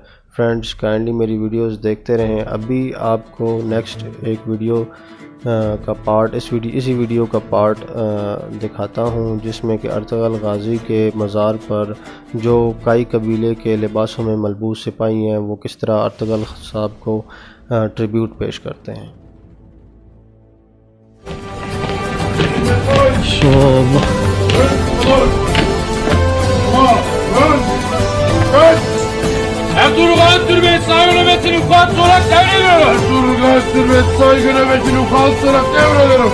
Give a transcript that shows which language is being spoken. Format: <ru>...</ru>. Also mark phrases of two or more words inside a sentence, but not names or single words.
<en>friends kindly</en> <ur>میری ویڈیوز دیکھتے رہیں۔ ابھی آپ کو نیکسٹ ایک ویڈیو کا پارٹ اسی ویڈیو کا پارٹ دکھاتا ہوں، جس میں کہ ارطغرل غازی کے مزار پر جو کئی قبیلے کے لباسوں میں ملبوس سپاہی ہیں وہ کس طرح ارطغرل صاحب کو ٹریبیوٹ پیش کرتے ہیں۔</ur> <tr>Ertuğrul Türbet saygı nöbetini ukaz olarak devrediyorum. Ertuğrul Türbet saygı nöbetini ukaz olarak devrediyorum.</tr>